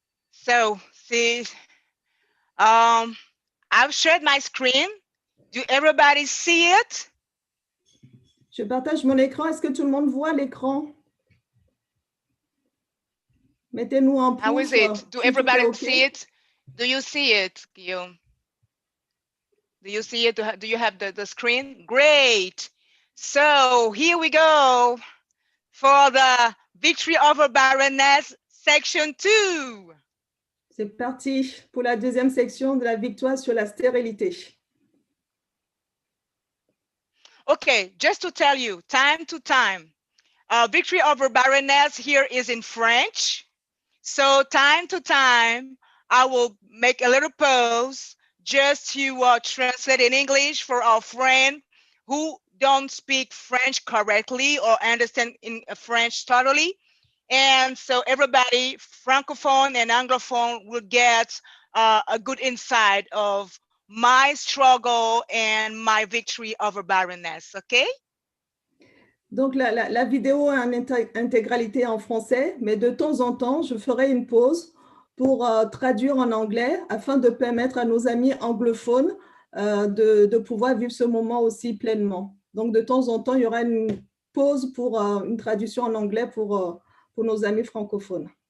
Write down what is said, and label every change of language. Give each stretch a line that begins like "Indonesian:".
English: So see, I've shared my screen. Do everybody see it?
French: Je partage mon écran. Est-ce que tout le monde voit l'écran? Mettez-nous en pouce.
English: How is it? Do everybody see it? Do you see it, Guillaume? Do you see it? Do you have the screen? Great. So here we go for the Victory Over Barenness, section 2.
French: C'est parti pour la deuxième section de la victoire sur la stérilité.
English: Okay, just to tell you, time to time, Victory Over Barenness here is in French. So time to time, I will make a little pause just to translate in English for our friend who don't speak French correctly or understand in French totally. And so everybody, Francophone and Anglophone, will get a good insight of my struggle and my victory over barrenness, okay?
French: Donc, la vidéo est en intégralité en français, mais de temps en temps, je ferai une pause pour traduire en anglais afin de permettre à nos amis anglophones de pouvoir vivre ce moment aussi pleinement. Donc, de temps en temps, il y aura une pause pour une traduction en anglais pour nos amis francophones.